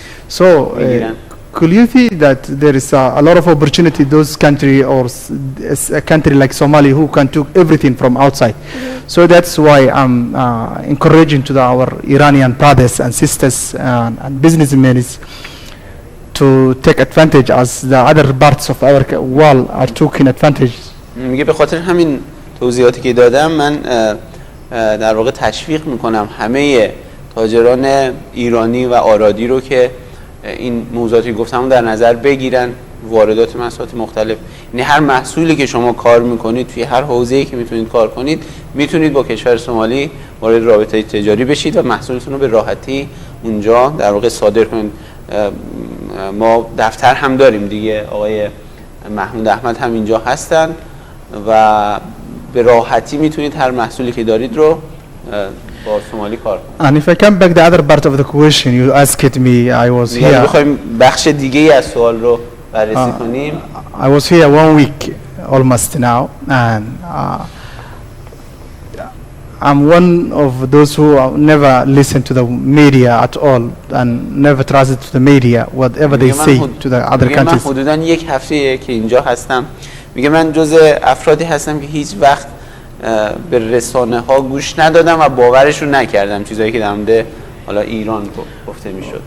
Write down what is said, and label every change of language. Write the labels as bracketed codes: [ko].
[en] So could you see that there is a lot of opportunity those country or a country like Somalia who can take everything from outside? So that's why I'm encouraging to our Iranian brothers and sisters and businessmen to take advantage as the other parts of our world are taking advantage. [fa] میگه به خاطر همین توضیحاتی که دادم من در واقع تشویق میکنم همه تاجران ایرانی و آرادی رو که این موضوعاتی که گفتم در نظر بگیرن، واردات محصولات مختلف. یعنی هر محصولی که شما کار میکنید توی هر حوزه‌ای که میتونید کار کنید میتونید با کشور سومالی وارد رابطه تجاری بشید و محصولتون رو به راحتی اونجا در واقع صادر کنید. ما دفتر هم داریم دیگه، آقای محمود احمد هم اینجا هستن و به راحتی میتونید هر محصولی که دارید رو با سومالی کار کنید. [en] And if I come back the other part of the question you asked me, I was here. [fa] بخوایم بخش دیگه از سوال رو بررسی کنیم. [en] I was here 1 week almost now, and I'm one of those who never listen to the media at all and never trust to the media whatever they say to the other countries. [fa] من حدوداً یک هفته که اینجا هستم، میگه من جز افرادی هستم که هیچ وقت به رسانه ها گوش ندادم و باورشون نکردم چیزایی که در مورد حالا ایران گفته میشد.